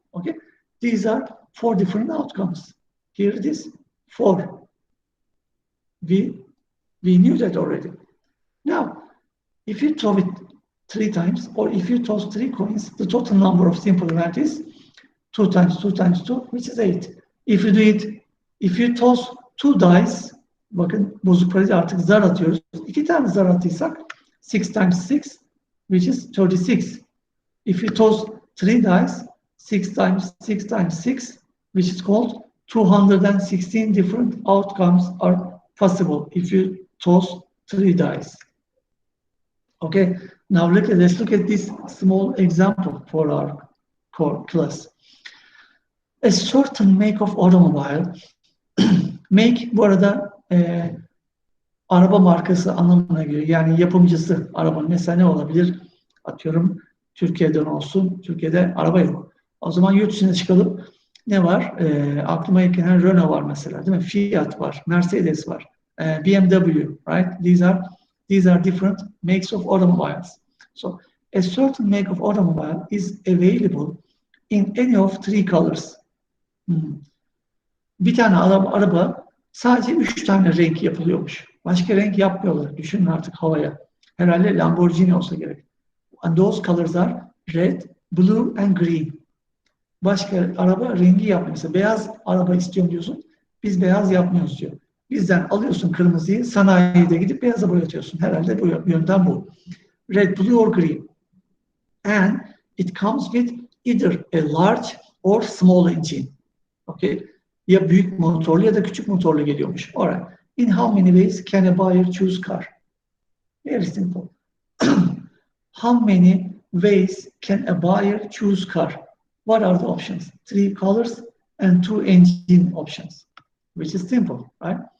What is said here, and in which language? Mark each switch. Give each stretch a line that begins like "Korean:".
English: Okay, these are 4 different outcomes. Here it is, 4. We knew that already. Now, if you throw it 3 times, or if you toss 3 coins, the total number of simple events is 2 times 2 times 2, which is 8. If you toss 2 dice,
Turkish: bakın bozukları artık zar atıyoruz. 2 tane zar attıysak
English: 6 times 6, which is 36. If you toss 3 dice, 6 times 6 times 6, which is called 216 different outcomes are possible if you toss 3 dice. Okay, now let's look at this small example for our core class. A certain make of automobile, make
Turkish: bu arada araba markası anlamına geliyor. Yani yapımcısı arabanın. Mesela ne olabilir? Atıyorum Türkiye'den olsun. Türkiye'de araba yok. O zaman yurt dışına çıkalım. Ne var? Aklıma ilk gelen Renault var mesela, değil mi? Fiat var, Mercedes var, BMW, right?
English: These are different makes of automobiles. So a certain make of automobile is available in any of 3 colors.
Turkish: Bir tane araba sadece 3 tane renk yapılıyormuş. Başka renk yapmıyorlar. Düşünün artık havaya. Herhalde Lamborghini olsa gerek.
English: And those colors are red, blue and green.
Turkish: Başka araba rengi yapmıyor. Mesela beyaz araba istiyorum diyorsun. Biz beyaz yapmıyoruz diyor. Bizden alıyorsun kırmızıyı, sanayide gidip beyaza boyatıyorsun. Herhalde bu yöntem bu.
English: Red, blue or green. And it comes with either a large or small engine. Okay.
Turkish: Ya büyük motorlu ya da küçük motorlu geliyormuş.
English: Alright. In how many ways can a buyer choose car? Very simple. How many ways can a buyer choose car? What are the options? 3 colors and 2 engine options, which is simple, right?